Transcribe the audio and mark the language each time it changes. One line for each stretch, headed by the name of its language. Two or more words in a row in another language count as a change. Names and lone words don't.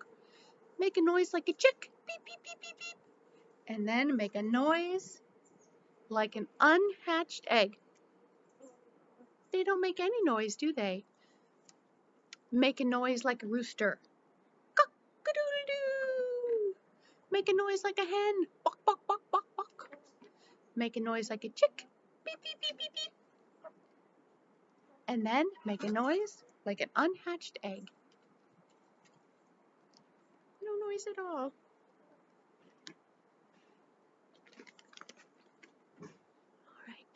English: Make a noise like a chick. Beep, beep, beep, beep, beep. And then make a noise like an unhatched egg. They don't make any noise, do they? Make a noise like a rooster. Cock-a-doodle-doo. Make a noise like a hen. Bok, bok, bok, bok, bok. Make a noise like a chick. Beep, beep, beep, beep, beep. And then make a noise like an unhatched egg. No noise at all. All right.